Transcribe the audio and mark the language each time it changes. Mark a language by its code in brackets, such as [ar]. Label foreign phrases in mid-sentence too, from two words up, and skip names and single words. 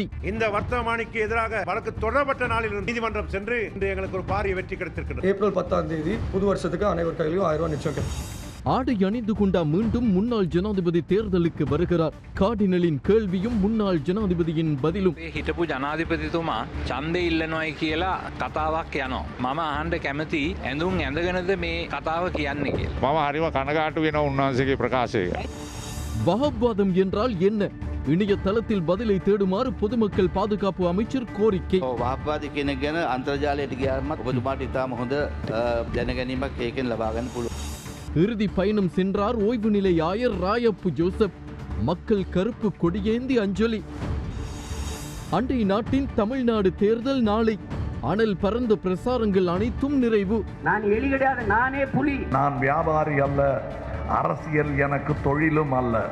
[ta] இந்த வர்த்தமானிக்கு எதிராக வழக்கு தொடரப்பட்ட நாளில் நீதிமன்றம் சென்று இன்று எங்களுக்கு ஒரு பாரிய வெற்றி கிடைத்திருக்கிறது. ஏப்ரல் 10 புது வருஷத்துக்கு அனைவர் கையிலும் 1000 ரூபாய் நிச்சயம். ஆடை அணிந்து கொண்டா மீண்டும் முன்னாள் ஜனாதிபதி தேர்தலுக்கு வருகிறார். கார்டினலின் கேள்வியும் முன்னாள் ஜனாதிபதியின் பதிலும். [si] හිටපු ජනාධිපතිතුමා ඡන්දේ ඉල්ලනවායි කියලා කතාවක් යනවා. මම අහන්න කැමති ඇඳුම් ඇඳගෙනද මේ කතාව කියන්නේ කියලා. මම හරිම කනගාටු වෙනවා උන්වහන්සේගේ ප්‍රකාශය. [ta] வஹாப்வாதம் என்றால் என்ன? இணையதளத்தில் பதிலை தேடுமாறு பொதுமக்கள் பாதுகாப்பு அமைச்சர் கோரிக்கை. [si] වහබ්වාදී කෙනෙක් ගැන අන්තර්ජාලයට ගියාම ඔබතුමාට ඉතාම හොඳ දැනගැනීමක් ඒකෙන් ලබා ගන්න පුළුවන්. [ta] இறுதி பயணம் சென்றார் ஓய்வு நிலை ஆயர் ராயப்பு ஜோசப். மக்கள் கருப்பு கொடியேந்தி அஞ்சலி. அண்டை நாட்டின் தமிழ்நாடு தேர்தல் நாளை. அனல் பறந்த பிரசாரங்கள் அனைத்தும் நிறைவு. நான் எலி கிடையாது, நானே புலி. நான் வியாபாரி அல்ல, அரசியல் எனக்கு தொழிலும் அல்ல.